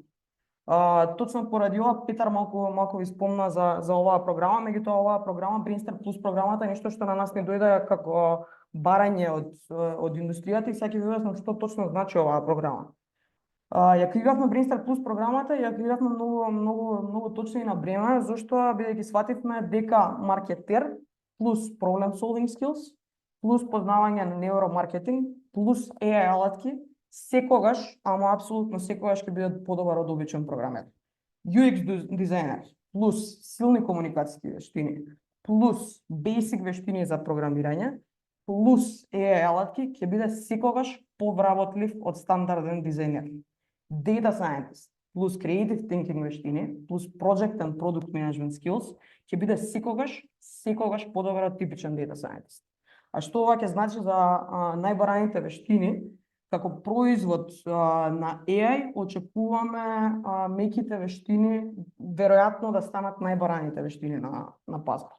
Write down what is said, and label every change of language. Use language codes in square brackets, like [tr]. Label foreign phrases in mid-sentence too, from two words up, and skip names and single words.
[mk] Точно поради ова Петар малку ви спомна за оваа програма, меѓутоа оваа програма Brainstart Plus програмата е нешто што на нас не дојде како барање од индустријата и сега ќе ви објаснам што точно значи оваа програма. Ја креиравме Brainstart Plus програмата и ја креиравме многу точно и на време, зашто бидејќи свативме дека маркетер плюс [en] problem solving skills [mk] плюс познавање на невромаркетинг плюс AI алатки секогаш, ама апсолутно секогаш ќе бидат подобар од обичен програмер. UX дизајнер плюс силни комуникацијски вештини плюс basic вештини за програмирање плюс AI алатки ќе биде секогаш повработлив од стандарден дизајнер. [en] Data scientist [mk] плюс [en] creative thinking [mk] вештини плюс [en] project and product management skills [mk] ќе биде секогаш подобар од типичен [en] data scientist. [mk] А што ова ќе значи за најбараните вештини? Како производ на AI очекуваме меките вештини веројатно да станат најбараните вештини на пазарот.